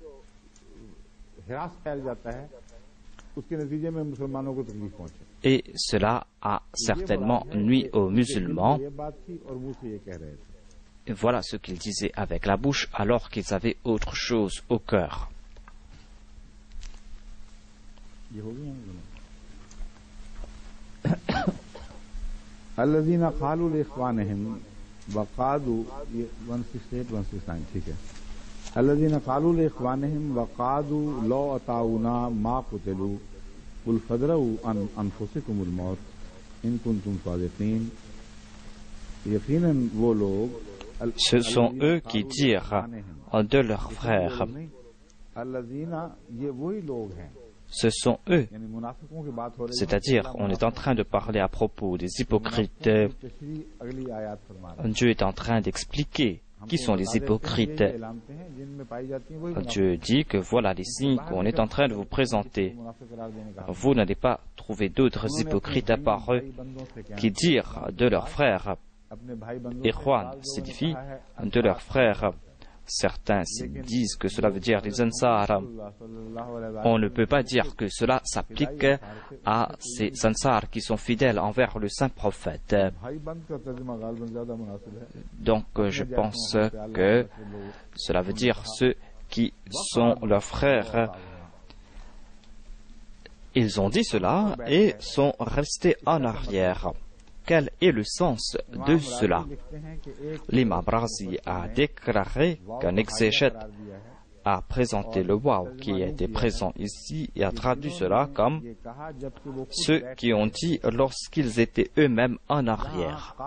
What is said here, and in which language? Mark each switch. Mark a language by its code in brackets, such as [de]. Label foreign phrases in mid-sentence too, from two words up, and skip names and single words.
[fr] Et cela a certainement nui aux musulmans. Et voilà ce qu'ils disaient avec la bouche alors qu'ils avaient autre chose au cœur. [ar] الذين قالوا لإخوانهم وقعدوا 168-169 [ur] ٹھیک ہے [ar] الذين قالوا لإخوانهم وقعدوا لو أطاعونا ما قتلوا قل فادرءوا أنفسكم الموت إن كنتم صادقين [ur] یقیناً وہ لوگ [fr] Ce sont eux qui dirent de leurs frères. [ur] الذین یہ وہی لوگ ہیں [fr] Ce sont eux. [ur] یعنی منافقوں کی بات ہو رہی ہے [fr] C'est-à-dire, on est en train de parler à propos des hypocrites. [ur] اگلی آیت فرما رہا [fr] Dieu est en train d'expliquer qui sont les hypocrites. [ur] لامتے ہیں جن میں پائی جاتی ہے وہی [fr] Dieu dit que voilà les signes qu'on est en train de vous présenter. [ur] منافق قرار دینے کا [fr] Vous n'allez pas trouver d'autres hypocrites à part eux qui dirent de leurs frères. [ur] اپنے بھائی بندوں [fr] Ikhwan signifie de leurs frères. Certains disent que cela veut dire les Ansar. On ne peut pas dire que cela s'applique à ces Ansar qui sont fidèles envers le saint prophète. [ur] بھائی بند کا ترجمہ غالباً زیادہ مناسب ہے [fr] Donc je pense que cela veut dire ceux qui sont leurs frères. Ils ont dit cela et sont restés en arrière. Quel est le sens de cela? L'imam Razi a déclaré qu'un exégète a présenté le waw qui était présent ici et a traduit cela comme ceux qui ont dit lorsqu'ils étaient eux-mêmes en arrière.